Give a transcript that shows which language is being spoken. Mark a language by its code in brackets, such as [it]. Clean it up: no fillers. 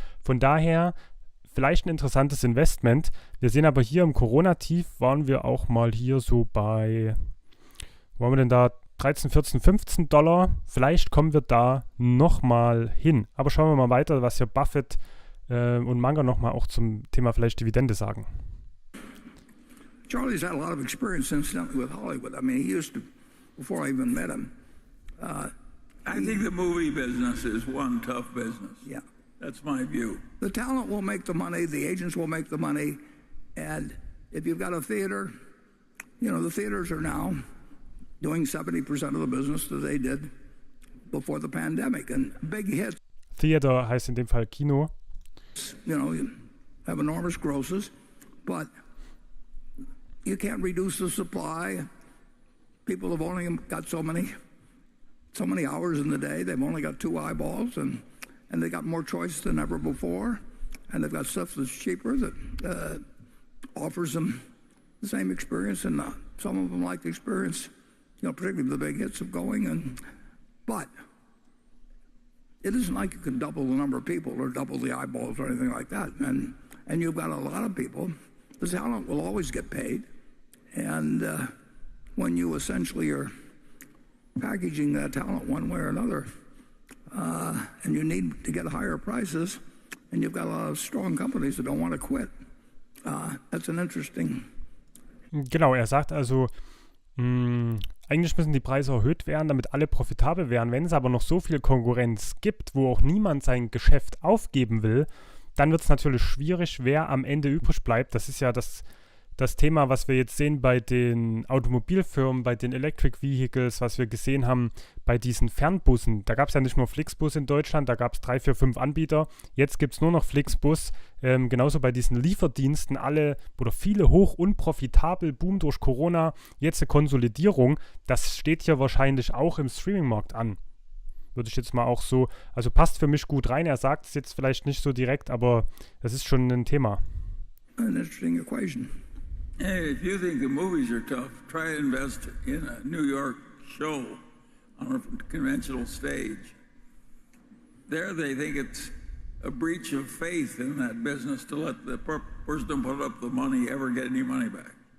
[de] Von daher vielleicht ein interessantes Investment. Wir sehen aber hier im Corona-Tief waren wir auch mal hier so bei, wo haben wir denn da, 13, 14, 15 Dollar. Vielleicht kommen wir da nochmal hin. Aber schauen wir mal weiter, was hier Buffett und Munger nochmal auch zum Thema vielleicht Dividende sagen. [en] Charlie's had a lot of experience, incidentally, with Hollywood. I mean, he used to, before I even met him. I think the movie business is one tough business. Yeah. That's my view. The talent will make the money, the agents will make the money, and if you've got a theater, the theaters are now doing 70% of the business that they did before the pandemic, and big hits. [de] Theater heißt in dem Fall Kino. [en] You have enormous grosses, but you can't reduce the supply. People have only got so many so many hours in the day. They've only got 2 eyeballs, and they got more choice than ever before. And they've got stuff that's cheaper that offers them the same experience. And some of them like the experience, particularly the big hits of going. But it isn't like you can double the number of people or double the eyeballs or anything like that. And you've got a lot of people. The talent will always get paid. And when you essentially are packaging that talent one way or another, and you need to get higher prices, and you've got a lot of strong companies that don't want to quit. That's an interesting. [de] Genau, er sagt also, eigentlich müssen die Preise erhöht werden, damit alle profitabel werden. Wenn es aber noch so viel Konkurrenz gibt, wo auch niemand sein Geschäft aufgeben will, dann wird es natürlich schwierig, wer am Ende übrig bleibt. Das ist ja das Thema, was wir jetzt sehen bei den Automobilfirmen, bei den Electric Vehicles, was wir gesehen haben bei diesen Fernbussen. Da gab es ja nicht nur Flixbus in Deutschland, da gab es 3, 4, 5 Anbieter. Jetzt gibt es nur noch Flixbus. Genauso bei diesen Lieferdiensten, alle oder viele hoch unprofitabel, Boom durch Corona, jetzt eine Konsolidierung. Das steht hier wahrscheinlich auch im Streaming-Markt an. Würde ich jetzt mal auch so, also passt für mich gut rein. Er sagt es jetzt vielleicht nicht so direkt, aber das ist schon ein Thema. [en] An interesting equation. Hey, if you think the movies are tough, try and invest in a New York show on a conventional stage. There they think it's a breach of faith in that business to let the person put up the money ever get any money back.